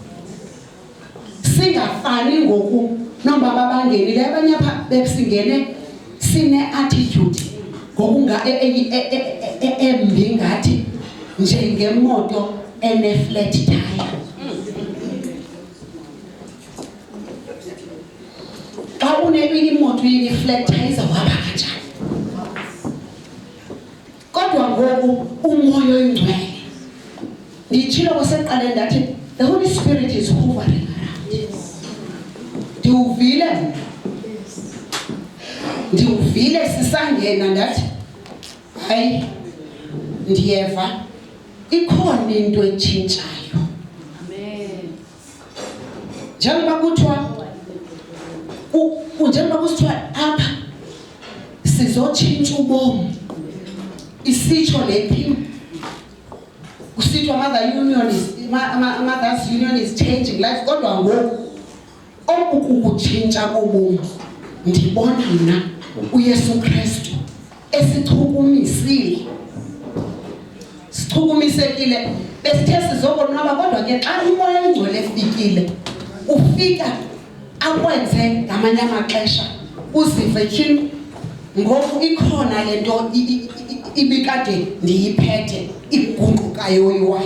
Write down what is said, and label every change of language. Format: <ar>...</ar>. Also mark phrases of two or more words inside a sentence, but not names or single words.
<xh>Singafani ngoku nombaba abangenile abanye apha besingene sine-attitude ngokunga embi ngathi njengemoto ene-</xh> <en>flat tire.</en> <xh>imoto uyireflector izawuhamba kanjani. Kodwa ngoku umoya oyingcwele nditshilo kuseqaleni ndathi</xh> <en>the Holy Spirit is hovering around.</en> <xh>Ndiwuvile sisangena ndathi hayi ndiyeva ikhona into etshintshayo. Njengoba kusithiwa apha sizotshintsha ubomi, isitsho lephi kusithiwa</xh> <en>Mother's Union is changing life.</en> <xh>Kodwa ngoku okukutshintsha kobomi ndibona mna uYesu Kristu sichukumisekile besithe sizokonwaba. Kodwa ke xa umoya oyingcwele efikile ufika akwenze ngamanye amaxesha uzive tyhini ngoku ikhona lento ibikade ndiyiphethe ibhunqukayo yoyiwayo.</xh>